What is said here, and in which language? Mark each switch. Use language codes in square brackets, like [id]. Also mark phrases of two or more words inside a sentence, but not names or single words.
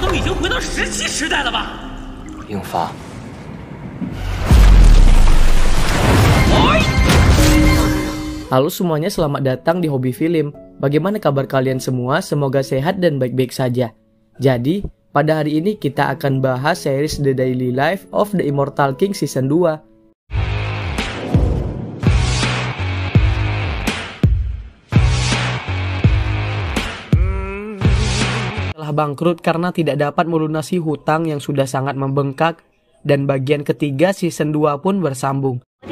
[zh] 经回到17时代了吧？英发， [id] Halo semuanya, selamat datang di Hobi Film. Bagaimana kabar kalian semua? Semoga sehat dan baik-baik saja. Jadi, pada hari ini kita akan bahas series The Daily Life of the Immortal King Season 2. Setelah bangkrut karena tidak dapat melunasi hutang yang sudah sangat membengkak, dan bagian ketiga Season 2 pun bersambung.